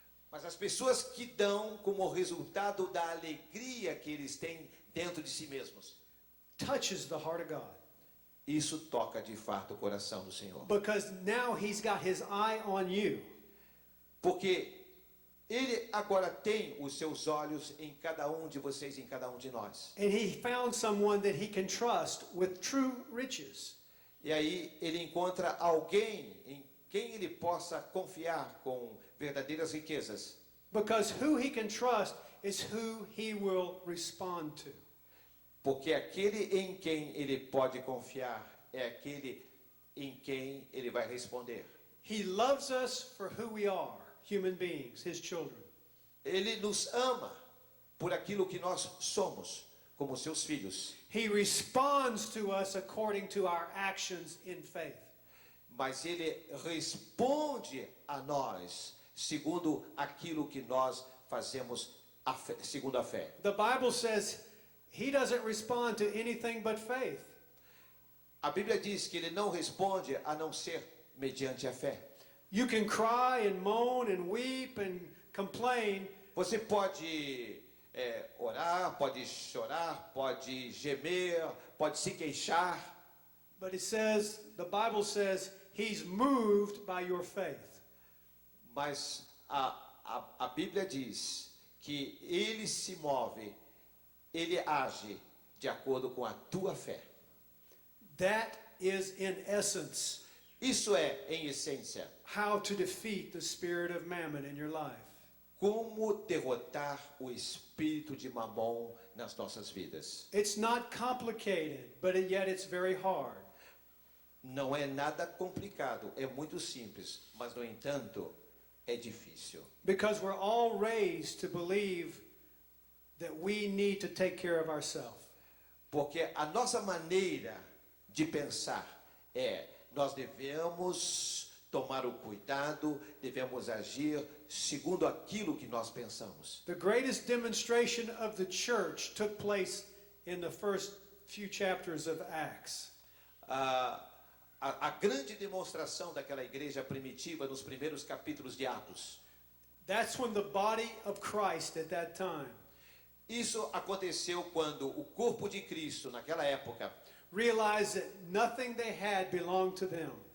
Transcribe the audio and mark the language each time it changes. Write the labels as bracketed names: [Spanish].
[Portuguese] Mas as pessoas que dão como resultado da alegria que eles têm dentro de si mesmos. [English] Touches the heart of God. [Portuguese] Isso toca de fato o coração do Senhor. [English] Because now he's got his eye on you. [Portuguese] Porque Ele agora tem os seus olhos em cada um de vocês, em cada um de nós. [English] And he found someone that he can trust with true riches. [Portuguese] E aí ele encontra alguém em quem ele possa confiar com verdadeiras riquezas. [English] Because who he can trust is who he will respond to. [Portuguese] Porque aquele em quem ele pode confiar é aquele em quem ele vai responder. [English] He loves us for who we are, human beings, his children. [Portuguese] Ele nos ama por aquilo que nós somos, como seus filhos. [English] He responds to us according to our actions in faith. [Portuguese] Mas ele responde a nós segundo aquilo que nós fazemos segundo a fé. [English] The Bible says he doesn't respond to anything but faith. [Portuguese] A Bíblia diz que ele não responde a não ser mediante a fé. [English] You can cry and moan and weep and complain. [Portuguese] Você pode orar, pode chorar, pode gemer, pode se queixar. [English] But it says, the Bible says, he's moved by your faith. [Portuguese] Mas a Bíblia diz que ele se move, ele age de acordo com a tua fé. [English] That is in essence [Portuguese] Isso é, em essência, [English] how to defeat the spirit of mammon in your life. [Portuguese] como derrotar o espírito de Mamon nas nossas vidas. [English] It's not complicated, but yet it's very hard. [Portuguese] Não é nada complicado, é muito simples, mas no entanto é difícil. [English] Because we're all raised to believe that we need to take care of ourselves. [Portuguese] Porque a nossa maneira de pensar nós devemos tomar o cuidado, devemos agir segundo aquilo que nós pensamos. [English] The greatest demonstration of the church took place in the first few chapters of Acts. [Portuguese] A grande demonstração daquela igreja primitiva nos primeiros capítulos de Atos. [English] That's when the body of Christ at that time [Portuguese] Isso aconteceu quando o corpo de Cristo, naquela época, [English] realized that nothing they had belonged to them.